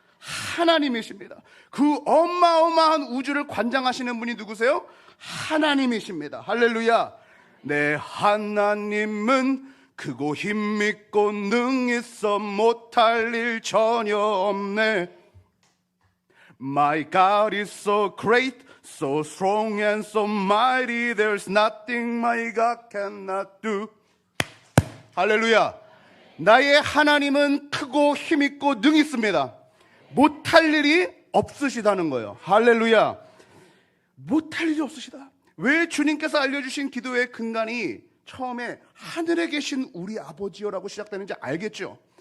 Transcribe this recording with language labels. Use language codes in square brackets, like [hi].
[ko] 하나님이십니다. 그 어마어마한 우주를 관장하시는 분이 누구세요? 하나님이십니다. 할렐루야. 내 하나님은 크고 힘있고 능히 있어 못할 일 전혀 없네. [en] My God is so great, so strong and so mighty. There's nothing my God cannot do. [ko] 할렐루야. 나의 하나님은 크고 힘있고 능히 있습니다. 못할 일이 없으시다는 거예요. 할렐루야. 못할 일이 없으시다. 왜 주님께서 알려주신 기도의 근간이 처음에 하늘에 계신 우리 아버지여라고 시작되는지 알겠죠?